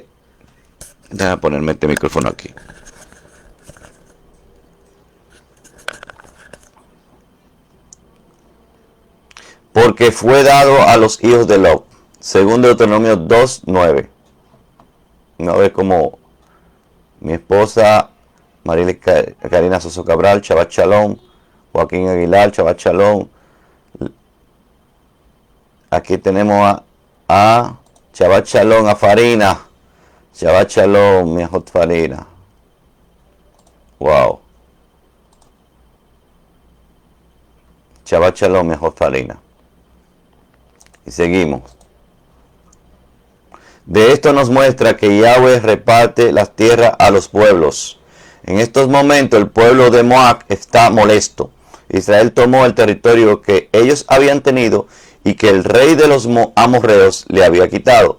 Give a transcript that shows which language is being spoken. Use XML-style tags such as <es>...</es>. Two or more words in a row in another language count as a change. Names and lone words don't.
<es>Déjame ponerme este micrófono aquí. Porque fue dado a los hijos de Lot, según Deuteronomio 2:9. Una vez como mi esposa Marilis Karina Soso Cabral,</es> <he>שבת שלום,</he> <es>Joaquín Aguilar,</es> <he>שבת שלום.</he> <es>Aquí tenemos a</es> <he>שבת שלום,</he> <es>a Farina.</es> <he>שבת שלום,</he> <es>mi ajot Farina.</es> <he>Wow. שבת שלום,</he> <es>mi ajot Farina. Y seguimos. De esto nos muestra que Yahweh reparte las tierras a los pueblos. En estos momentos el pueblo de Moab está molesto. Israel tomó el territorio que ellos habían tenido y que el rey de los amorreos le había quitado.</es>